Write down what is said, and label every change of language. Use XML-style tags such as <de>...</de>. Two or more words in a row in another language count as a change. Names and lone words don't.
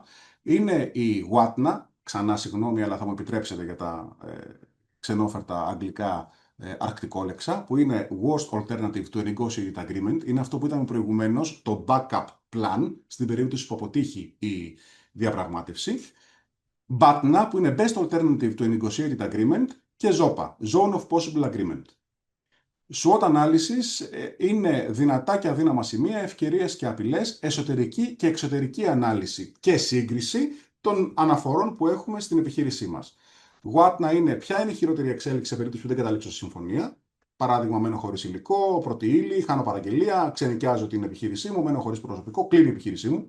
<el>Είναι η WATNA, ξανά συγγνώμη, αλλά θα μου επιτρέψετε για τα ξενόφερτα αγγλικά αρκτικόλεξα, που είναι</el> <en>Worst Alternative to a Negotiated Agreement.</en> <el>Είναι αυτό που είδαμε προηγουμένως, το</el> <en>backup plan,</en> <el>στην περίπτωση που αποτύχει η διαπραγμάτευση.</el> <en>BATNA,</en> <el>που είναι</el> <en>Best Alternative to a Negotiated Agreement. Και ZOPA, Zone of Possible Agreement. SWOT analysis</en> <el>είναι δυνατά και αδύναμα σημεία, ευκαιρίες και απειλές, εσωτερική και εξωτερική ανάλυση και σύγκριση των αναφορών που έχουμε στην επιχείρησή μας. WATNA είναι ποια είναι η χειρότερη εξέλιξη σε περίπτωση που δεν καταλήξω σε συμφωνία. Παράδειγμα, μένω χωρίς υλικό, πρώτη ύλη, χάνω παραγγελία, ξενοικιάζω την επιχείρησή μου, μένω χωρίς προσωπικό, κλείνει η επιχείρησή μου.</el>